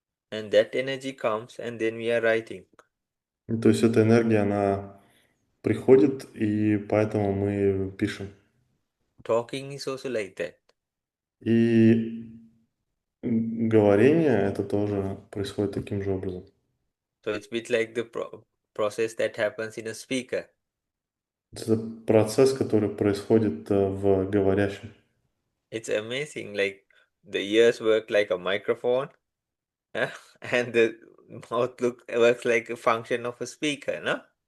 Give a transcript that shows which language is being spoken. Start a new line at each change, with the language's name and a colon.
English: And that energy comes, and then we are writing.
Russian: Ну, то есть эта энергия, она приходит, и поэтому мы пишем.
English: Talking is also like that.
Russian: И говорение — это тоже происходит таким же образом.
English: So it's a bit like the process that happens in a speaker.
Russian: Это процесс, который происходит в говорящем.
English: It's amazing. Like the ears work like a microphone, and the mouth works like a function of a speaker, no?